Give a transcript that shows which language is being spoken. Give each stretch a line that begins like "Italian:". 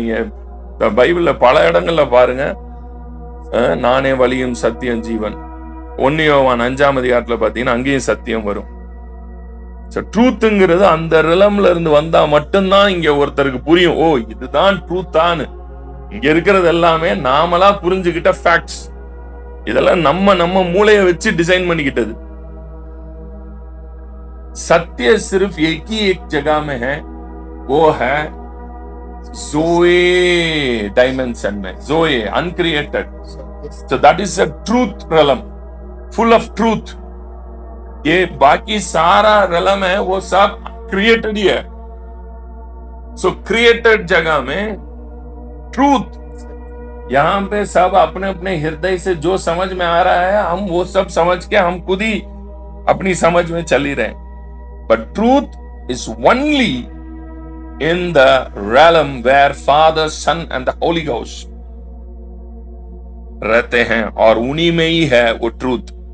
Tamil: நீங்க பைபிள்ல பல இடங்கள்ல பாருங்க, நானே வழியும் சத்தியம் ஜீவன், 1 யோவான் 5ஆம் அதிகாரத்துல பாத்தீங்கன்னா அங்கேயும் சத்தியம் வரும். ட்ரூத்ங்கிறது அந்த ரிலம்ல இருந்து வந்தா மட்டும்தான் இங்க ஒருத்தருக்கு புரியும், ஓ இதுதான் ட்ரூத்தான்னு. இங்க இருக்கிறது எல்லாமே நாமளா புரிஞ்சுக்கிட்ட ஃபேக்ட்ஸ். இதெல்லாம் நம்ம மூளையை வச்சு டிசைன் பண்ணிக்கிட்டது.
Hindi: सत्य सिर्फ एक ही एक जगह में है, वो है Zoe dimension में, Zoe uncreated.
English: So that is a truth realm, full of truth.
Hindi: ये बाकी सारा realm है वो सब created ही है.
English: So created
Hindi: जगह में truth, यहाँ पे सब अपने अपने हृदय से जो समझ में आ रहा है हम वो सब समझ के हम खुद ही अपनी समझ में चल ही रहे हैं.
English: But truth is only in the realm where Father, Son and the Holy Ghost
Hindi: रहते हैं, और उन्हीं में ही है वो
English: truth.